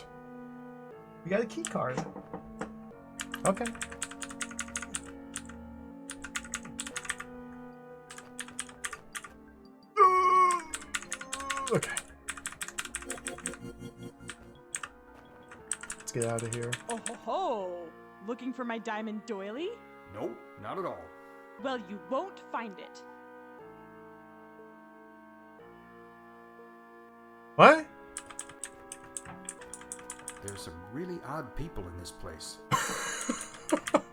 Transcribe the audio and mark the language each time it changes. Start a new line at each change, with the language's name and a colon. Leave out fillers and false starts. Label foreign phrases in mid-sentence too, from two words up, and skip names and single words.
English: We got a key card. Okay. Okay. Let's get out of here. Oh ho ho! Looking for my diamond doily? Nope, not at all. Well, you won't find it. What? There's some really odd people in this place.